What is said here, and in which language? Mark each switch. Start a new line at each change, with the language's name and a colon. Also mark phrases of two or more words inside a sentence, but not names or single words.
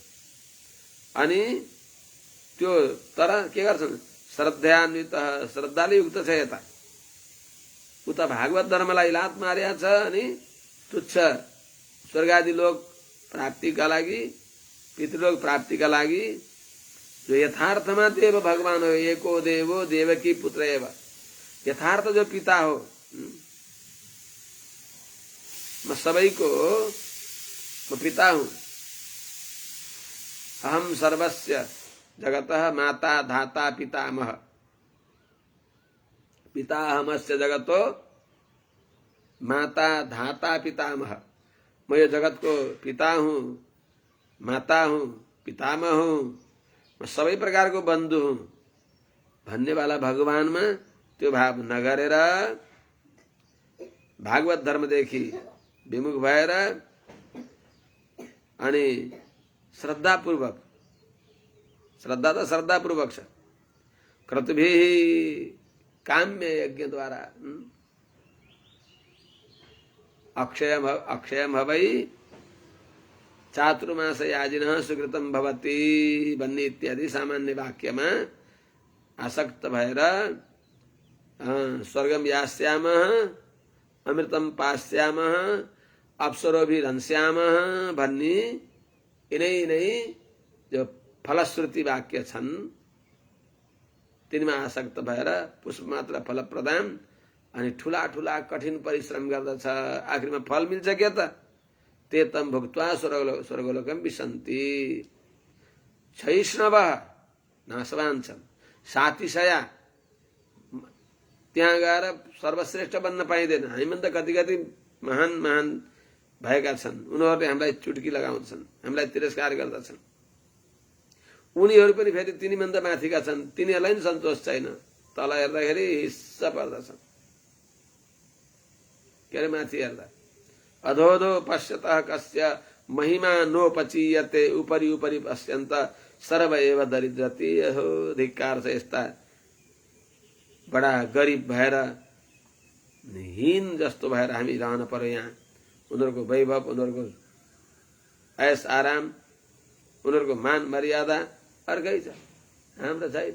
Nepali: अनि त्यो तर के गर्छन्? श्रद्धान्वित, श्रद्धाले युक्त छ। यता उता भागवत धर्मलाई लात मारेको छ अनि तुच्छ स्वर्गादि लोक प्राप्तिका लागि, पितृलोक प्राप्तिका लागि, जो यथार्थमा देव भगवान हो,
Sanskrit: एको देवो देवकी पुत्र एव,
Nepali: यथार्थ जो पिता हो, म सबैको म पिता हूं,
Sanskrit: अहम सर्वस्य जगतः माता धाता पितामह, पिता अहमस्य जगतो माता धाता पितामह,
Nepali: म यो जगतको पिता हूं, माता हूं, पितामह हूं, म सबै प्रकारको बन्धु हूं भन्ने वाला भगवानमा त्यो भाव नगरेर भागवत धर्मदेखि विमुख भएर अनि श्रद्धापूर्वक, श्रद्धा त श्रद्धापूर्वक छ,
Sanskrit: क्रतुभिः काम्य यज्ञ द्वारा अक्षयम हवै चातुर्मास याजिनः सुकृतम भवति
Nepali: भन्ने इत्यादि सामान्य वाक्यमा आसक्त भएर
Sanskrit: स्वर्गम यास्यामः अमृतम पास्यामः अप्सरोभिरंस्यामः
Nepali: भन्ने यिनै जो फलश्रुति वाक्य छन् तिनीमा आसक्त भएर पुष्प मात्र फल प्रदान अनि ठुला ठुला कठिन परिश्रम गर्दछ, आखिरमा फल मिल्छ के त?
Sanskrit: ते तम भुक्त्वा स्वर्गलोकम विशन्ति।
Nepali: क्षयिष्णवः नाशवान छन्, सातिशया त्यहाँ गएर सर्वश्रेष्ठ बन्न पाइँदैन। हामीभन्दा कति कति महान महान भएका छन्, उनीहरूले हामीलाई चुटकी लगाउँछन्, हामीलाई तिरस्कार गर्दछन्। उनीहरू पनि फेरि तिनीभन्दा माथिका छन्, तिनीहरूलाई पनि सन्तोष छैन। तल हेर्दाखेरि हिस्स पर्दछन्, के अरे माथि हेर्दा।
Sanskrit: अधोधो पश्यतः कस्य महिमा नोपचीयते उपरि उपरि पश्यन्त सर्व एव दरिद्रति।
Nepali: हो धिक्कार छ यस्ता बडा गरिब भएर हीन जस्तो भएर हामी रहन पर्यो यहाँ। उनीहरूको वैभव, उनीहरूको ऐस आराम, उनीहरूको मान मर्यादा अर्कै छ, हाम्रो छैन।